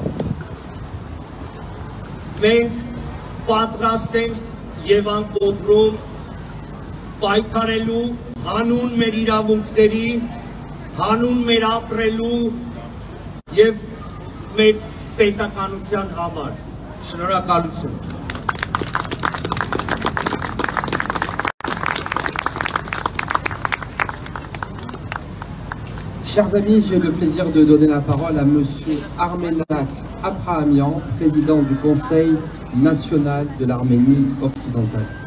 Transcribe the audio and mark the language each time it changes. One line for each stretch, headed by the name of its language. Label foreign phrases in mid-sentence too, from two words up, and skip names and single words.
Armenian: Մենք պատրաստ ենք եւ անկոտրում պայքարելու հանուն մեր իրավունքների, հանուն մեր ապրելու եւ մեր պետականության համար։ Շնորհակալություն։
French: Chers amis, j'ai le plaisir de donner la parole à Monsieur Armenak Abrahamian, président du Conseil national de l'Arménie occidentale.